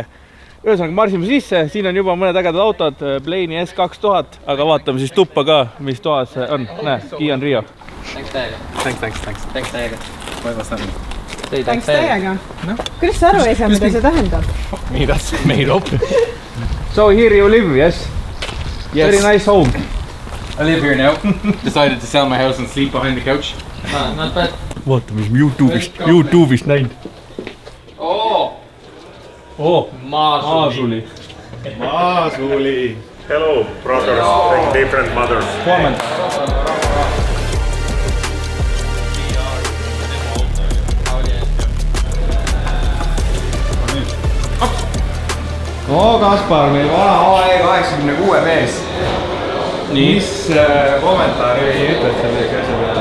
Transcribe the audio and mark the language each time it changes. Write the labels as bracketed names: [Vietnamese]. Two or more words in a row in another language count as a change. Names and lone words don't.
[Estonian] Ühesõnaga marsime sisse, siin on juba mõned ägedad autod, Blaini S2000, aga vaatame siis tuppa ka, mis toas on. Näe, Kian Rio. Thanks täiega. Thanks täiega. Thanks täiega. Kuidas sa aru ei saa, mida see tähendab? Me, [English] that's made up. So here you live, yes? Yes. Very nice home. I live here now. Decided to sell my house and sleep behind the couch. Not bad. [Estonian] Vaata, mis me YouTube'ist näinud. Maasuli. [English] Hello, brothers, like different mothers. [Estonian] Kaspar, meil vana AE86 mees. Mis kommentaari ütled selle asja peale?